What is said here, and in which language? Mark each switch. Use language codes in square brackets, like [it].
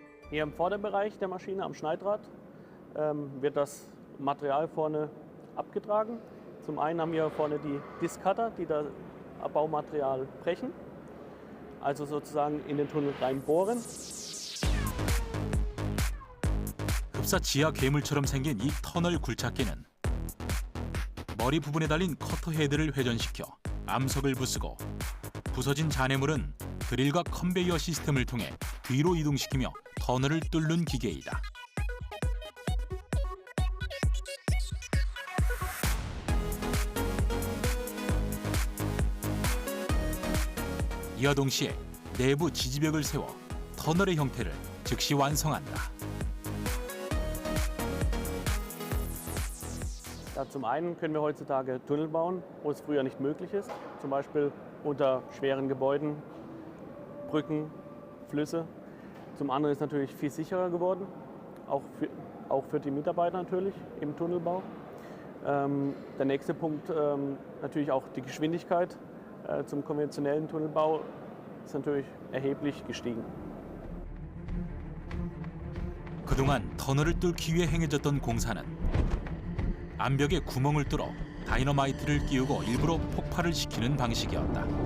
[de] Hier im Vorderbereich der Maschine am Schneidrad wird das Material vorne abgetragen. Zum einen haben wir vorne die Diskcutter, die das Baumaterial brechen, also sozusagen in den Tunnel reinbohren. [ko] 흡사 지하 괴물처럼 생긴 이 터널 굴착기는 머리 부분에 달린 커터 헤드를 회전시켜 암석을 부수고 부서진 잔해물은 드릴과 컨베이어 시스템을 통해 뒤로 이동시키며 터널을 뚫는 기계이다. 이와 동시에 내부 지지벽을 세워 터널의 형태를 즉시 완성한다. [de] Ja, zum einen können wir heutzutage Tunnel bauen, wo es früher nicht möglich ist. Zum Beispiel unter schweren Gebäuden, Brücken, Flüsse. Zum anderen ist es natürlich viel sicherer geworden, auch für die Mitarbeiter natürlich im Tunnelbau. Der nächste Punkt natürlich auch die Geschwindigkeit zum konventionellen Tunnelbau ist natürlich erheblich gestiegen. [ko] 그동안 터널을 뚫기 위해 행해졌던 공사는 암벽에 구멍을 뚫어 다이너마이트를 끼우고 일부러 폭발을 시키는 방식이었다.